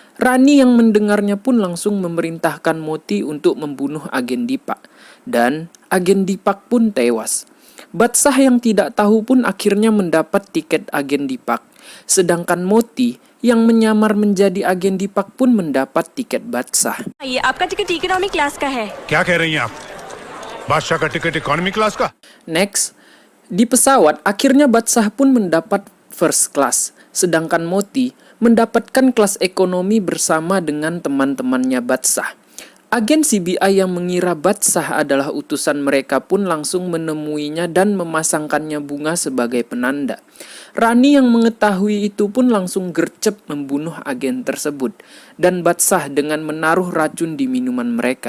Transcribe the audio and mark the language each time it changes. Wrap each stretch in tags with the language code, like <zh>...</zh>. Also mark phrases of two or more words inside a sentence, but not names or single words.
<id>Rani yang mendengarnya pun langsung memerintahkan Moti untuk membunuh agen Dipak. Dan agen Dipak pun tewas. Badsah yang tidak tahu pun akhirnya mendapat tiket agen Dipak. Sedangkan Moti yang menyamar menjadi agen Dipak pun mendapat tiket Badsah.</id> <hi>ये आपका टिकट</hi> <en>economy class</en> <hi>का है। क्या कह रही हैं आप? बादशाह का टिकट</hi> <en>economy class</en> <hi>का?</hi> <id>Next, di pesawat akhirnya Badsah pun mendapat</id> <en>first class.</en> <id>Sedangkan Moti mendapatkan kelas ekonomi bersama dengan teman-temannya Badsah. Agen CBI yang mengira Badsah adalah utusan mereka pun langsung menemuinya dan memasangkannya bunga sebagai penanda. Rani yang mengetahui itu pun langsung gercep membunuh agen tersebut dan Badsah dengan menaruh racun di minuman mereka.</id>